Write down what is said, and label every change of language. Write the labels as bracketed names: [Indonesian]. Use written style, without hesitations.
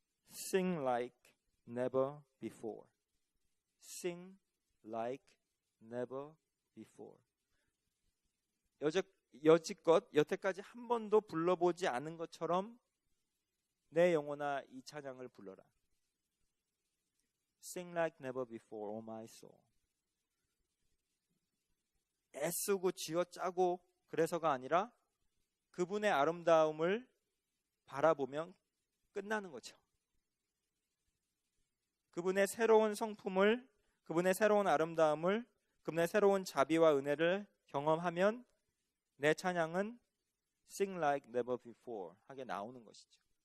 [English] Sing like never before. Sing like never before. [Korean] 여지껏 여태까지 한 번도 불러보지 않은 것처럼 내 영혼아 이 찬양을 불러라. [English] Sing like never before, oh my soul. [Korean] 애쓰고 쥐어짜고 그래서가 아니라 그분의 아름다움을 바라보면 끝나는 거죠. 그분의 새로운 성품을, 그분의 새로운 아름다움을, 그분의 새로운 자비와 은혜를 경험하면 내 찬양은 [English] Sing like never before [Korean] 하게 나오는 것이죠.